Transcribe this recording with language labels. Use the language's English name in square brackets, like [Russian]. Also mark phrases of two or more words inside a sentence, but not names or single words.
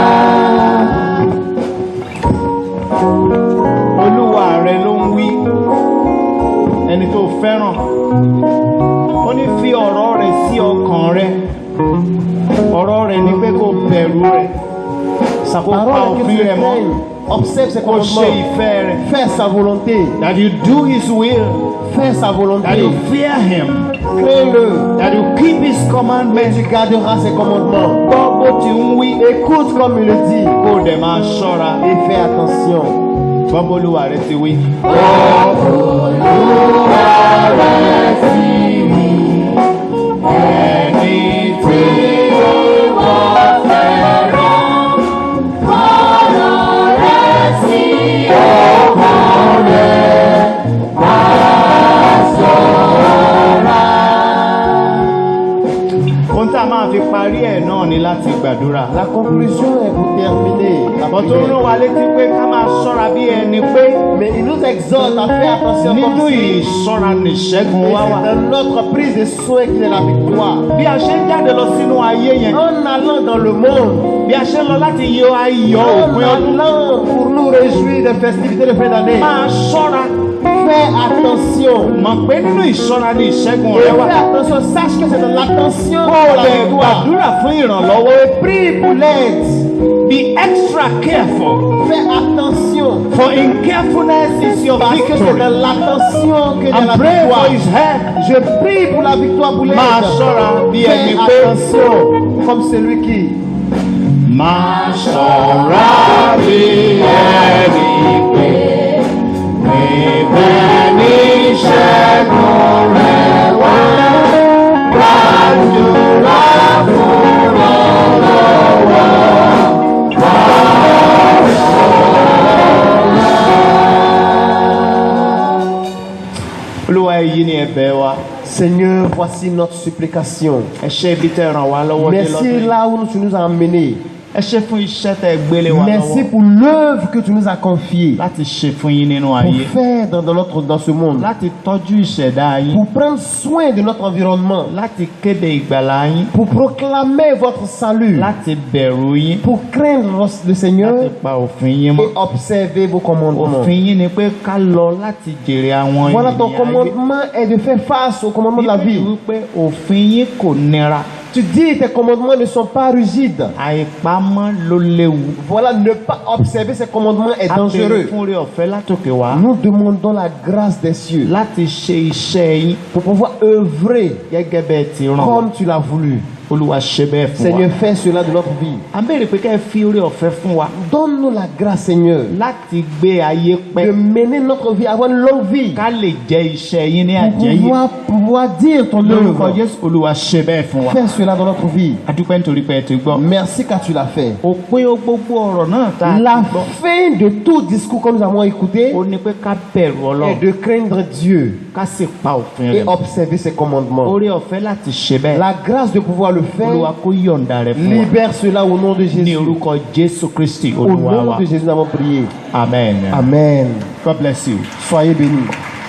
[Yoruba] Olúwa rẹ ló ń wí, ẹni tó fẹ́ràn. Ó ní fi ọ̀rọ̀ rẹ̀ sí ọkàn rẹ̀. Ọ̀rọ̀ rẹ̀ ni pé kó bẹ̀rù rẹ̀, kó pa òfin rẹ̀ mọ́, [French] observe ses [Yoruba] kó ṣe [French] commandements, [Yoruba] ìfẹ́ rẹ̀. [French] faire sa volonté, [English] That you do his will, [French] faire sa [English] that [French] volonté, [English] you fear him, [French] crée-le, [English] that you keep his [French] mais [English] commandments. [French] tu garderas ses commandements. [Yoruba] Gbọ́ bó ti ń wí, [French] Écoute comme il le dit [Yoruba] kó dẹ̀ máa ṣọ́ra. [French] et fais attention. [Yoruba] Gbọ́ bó Olúwa rẹ̀ ti wí. Ẹni tí wọ́n fẹ́ràn, ọ̀rọ̀ rẹ̀ sí ọkàn rẹ̀, máa ṣọ́ra. Ohun tá a máa fi parí ẹ̀ náà ni láti gbàdúrà. [French] La conclusion est pour terminer la [Yoruba] Bọ́ tó [French] prière. [Yoruba] rán wa létí pé ká máa ṣọ́ra bí ẹni pé [French] Mais il nous exhorte à faire attention [Yoruba] nínú [French] comme si [Yoruba] ìṣọ́ra nìṣẹ́gun [French] et [Yoruba] wá wà. [French] c'est dans notre prise de soin qu'il est la victoire. [Yoruba] Bí a ṣe ń jáde lọ sínú ayé yẹn, [French] En allant dans le monde, [Yoruba] bí a ṣe ń lọ láti yọ ayọ̀ [French] en [Yoruba] òpin ọdún, [French] allant pour nous réjouir des festivités de fin d'année, [Yoruba] máa ṣọ́ra. [French] fais attention. [Yoruba] Mọ̀ pé nínú ìṣọ́ra ni ìṣẹ́gun [French] Et [Yoruba] rẹ wà. [French] fais attention, sache que c'est dans l'attention [Yoruba] Kó o [French] pour la [Yoruba] lè [French] victoire. [Yoruba] gbàdúrà fún ìrànlọ́wọ́. [French] Et prie pour l'aide. [English] Be extra careful, [French] Fais attention. [English] for in carefulness is your [French] Parce que c'est [English] victory. [French] dans l'attention que de [English] And [French] la [English] pray for [French] victoire. [English] his help. [French] Je prie pour la victoire, pour l'aide. [Yoruba] Máa ṣọ́ra bí ẹni [French] Fais [Yoruba] pé [French] attention, comme celui qui [Yoruba] máa ṣọ́ra bí ẹni pé níbẹ̀ ní ìṣẹ́gun rẹ̀ wá. Gbàdúrà fún ọlọ́wọ́. Olúwa èyí ni ẹ̀bẹ̀ wa. [French] Seigneur, voici notre supplication. [Yoruba] Ẹ ṣé ibi tẹ́ ràn wá lọ́wọ́ dé [French] Merci [Yoruba] lọ́dún. [French] là où tu nous as emmenés. [Yoruba] Ẹ ṣé fún iṣẹ́ tẹ́ gbélé wa [French] Merci [Yoruba] lọ́wọ́ [French] pour l'œuvre que tu nous as confiée. [Yoruba] láti ṣe fún yín nínú [French] Pour [Yoruba] ayé, [French] faire dans ce monde. [Yoruba] láti tọ́jú ìṣẹ̀dá yín, [French] Pour prendre soin de notre environnement. [Yoruba] láti kéde ìgbàlà yín, [French] Pour proclamer votre salut. [Yoruba] láti bẹ̀rù yín, [French] Pour craindre le Seigneur [Yoruba] láti pa òfin yín mọ́. [French] et observer vos commandements. [Yoruba] Òfin yín ni pé ká lọ láti jèrè àwọn [French] Voilà, ton [Yoruba] ènìyàn ayé. [French] commandement est de faire face au commandement de la [Yoruba] Bíbélì [French] vie. [Yoruba] wípé òfin yín kò nira, [French] Tu dis tes commandements ne sont pas rigides. [Yoruba] àìpamọ́ ló léwu. [French] Voilà, ne pas observer ces commandements est [Yoruba] A béèrè [French] dangereux. [Yoruba] fún oore ọ̀fẹ́ látòkè wá [French] Nous demandons la grâce des cieux [Yoruba] láti ṣe iṣẹ́ yín [French] pour pouvoir œuvrer [Yoruba] gẹ́gẹ́ bẹ́ẹ̀ ti rán. [French] comme tu l'as voulu. [Yoruba] Olúwa ṣe bẹ́ẹ̀ fún wa. [French] Seigneur, fais cela de notre vie. [Yoruba] À béèrè pé kẹ́ ẹ fi oore ọ̀fẹ́ fún wa [French] Donne-nous la grâce, Seigneur, [Yoruba] láti gbé ayé [French] de [Yoruba] pẹ́ [French] mener notre vie, avoir une longue vie, [Yoruba] ká lè jẹ́ iṣẹ́ yín ní [French] pour [Yoruba] àjẹyé. [French] pouvoir dire ton [Yoruba] Lórúkọ [French] œuvre. [Yoruba] Jésù, Olúwa ṣe bẹ́ẹ̀ fún wa. [French] Fais cela dans notre vie. [Yoruba] A dúpẹ́ nítorí pé ẹ ti gbọ́. [French] Merci car tu l'as fait. [Yoruba] Òpin gbogbo ọ̀rọ̀ náà tá a ti [French] La [Yoruba] gbọ́ [French] fin de tout discours que nous avons écouté [Yoruba] ó ní pé ká bẹ̀rù [French] est [Yoruba] Ọlọ́run, [French] de craindre Dieu [Yoruba] ká sì pa òfin [French] et [Yoruba] rẹ̀ mọ́. [French] observer ses commandements. [Yoruba] Oore ọ̀fẹ́ láti ṣe bẹ́ẹ̀. [French] La grâce de pouvoir le [Yoruba] Olúwa [French] faire, [Yoruba] kó yọ̀ǹda rẹ̀ fún wa. [French] libère cela au nom de [Yoruba] Ní [French] Jésus. [Yoruba] orúkọ Jésù Kristi [French] Au [Yoruba] Olúwa [French] nom [Yoruba] wa. [French] de Jésus, nous avons prié. Amen. Amen. [English] God bless you. [French] Soyez bénis.